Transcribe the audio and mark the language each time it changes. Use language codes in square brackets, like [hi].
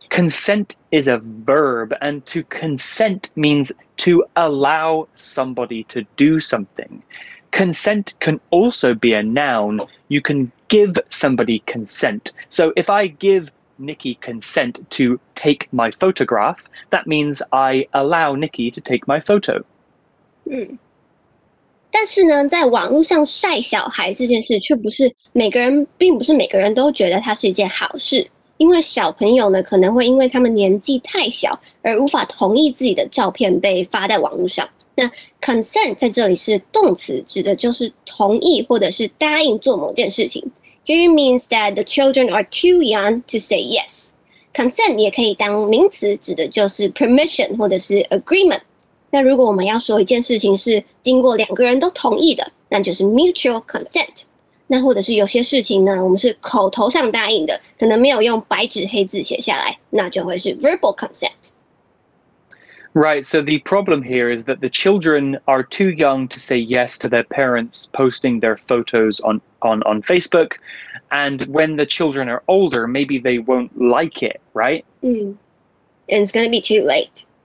[en] Consent is a verb, and to consent means to allow somebody to do something. Consent can also be a noun. You can give somebody consent. So if I give Nikki consent to take my photograph, that means I allow Nikki to take my photo. [zh] 但是呢，在网络上晒小孩这件事，并不是每个人都觉得它是一件好事，因为小朋友呢，可能会因为他们年纪太小，而无法同意自己的照片被发在网络上。那 consent 在这里是动词，指的就是同意或者是答应做某件事情。 [en] Here means that the children are too young to say yes. [zh] Consent 也可以当名词，指的就是 permission 或者是 agreement。那如果我们要说一件事情是经过两个人都同意的，那就是 mutual consent。那或者是有些事情呢，我们是口头上答应的，可能没有用白纸黑字写下来，那就会是 verbal consent。 [en] Right, so the problem here is that the children are too young to say yes to their parents posting their photos on Facebook. And when the children are older, maybe they won't like it, right? And it's going to be too late.